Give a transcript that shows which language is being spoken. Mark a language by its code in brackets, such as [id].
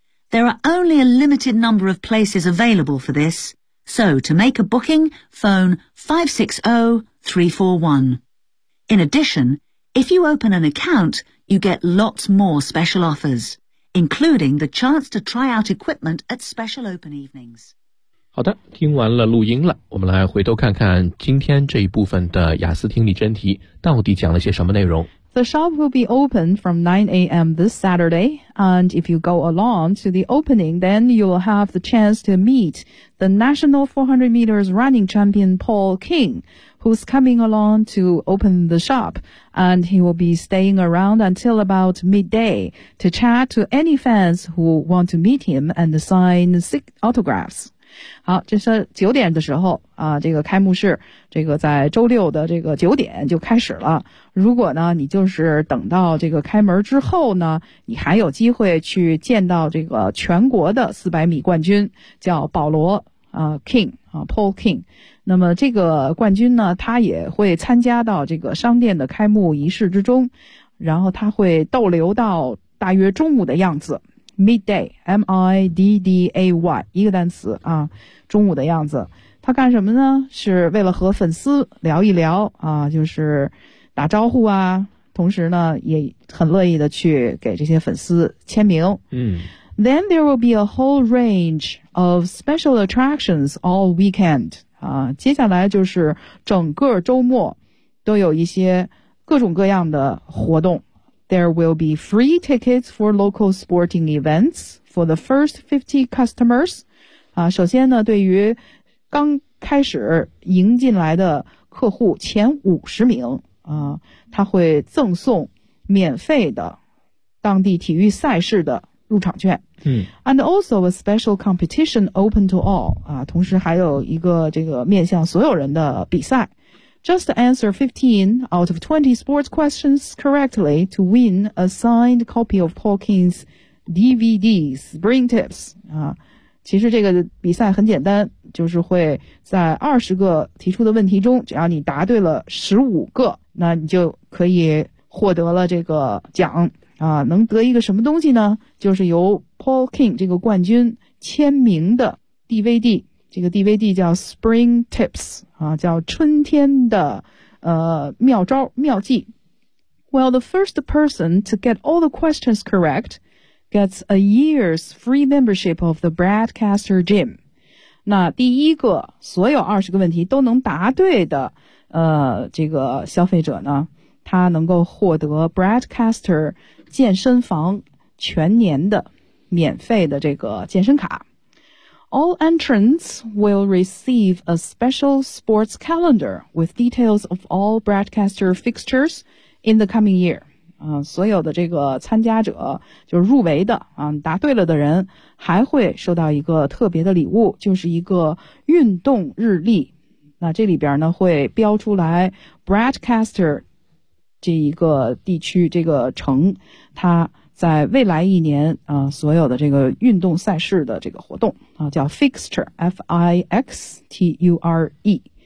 [en] There are only a limited number of places available for this, so to make a booking, phone 560-341. In addition, if you open an account,You get lots more special offers, including the chance to try out equipment at special open evenings. [zh] 好的，听完了录音了，我们来回头看看今天这一部分的雅思听力真题到底讲了些什么内容。 [en] The shop will be open from 9 a.m. this Saturday, and if you go along to the opening, then you'll have the chance to meet the national 400 meters running champion Paul King, who's coming along to open the shop, and he will be staying around until about midday to chat to any fans who want to meet him and sign autographs. [zh] 好，这是九点的时候啊，这个开幕式，这个在周六的这个九点就开始了。如果呢，你就是等到这个开门之后呢，你还有机会去见到这个全国的400米冠军，叫保罗啊 King 啊 Paul King。那么这个冠军呢，他也会参加到这个商店的开幕仪式之中，然后他会逗留到大约中午的样子。 Midday, M-I-D-D-A-Y, 一个单词啊，中午的样子。他干什么呢？是为了和粉丝聊一聊啊，就是打招呼啊，同时呢，也很乐意的去给这些粉丝签名。嗯。 [en] Then there will be a whole range of special attractions all weekend. [zh] 啊，接下来就是整个周末都有一些各种各样的活动。 [en] There will be free tickets for local sporting events for the first 50 customers. [zh] 啊，首先呢，对于刚开始迎进来的客户前50名啊，他会赠送免费的当地体育赛事的入场券。嗯。 [en] And also a special competition open to all. [zh] 啊，同时还有一个这个面向所有人的比赛。 [en] Just answer 15 out of 20 sports questions correctly to win a signed copy of Paul King's DVD Spring Tips. [zh] 啊，其实这个比赛很简单，就是会在20个提出的问题中，只要你答对了15个，那你就可以获得了这个奖。啊，能得一个什么东西呢？就是由 Paul King 这个冠军签名的 DVD。这个 DVD 叫 Spring Tips 啊，叫春天的妙招妙计。 [en] Well, the first person to get all the questions correct gets a year's free membership of the Bradcaster Gym. [zh] 那第一个所有二十个问题都能答对的这个消费者呢，他能够获得 Bradcaster 健身房全年的免费的这个健身卡。 [en] All entrants will receive a special sports calendar with details of all Bradcaster fixtures in the coming year. [zh] 所有的这个参加者，就是入围的，答对了的人，还会收到一个特别的礼物，就是一个运动日历。那这里边呢，会标出来 Bradcaster 这一个地区，这个城，它在未来一年所有的这个运动赛事的这个活动叫 fixture, F-I-X-T-U-R-E。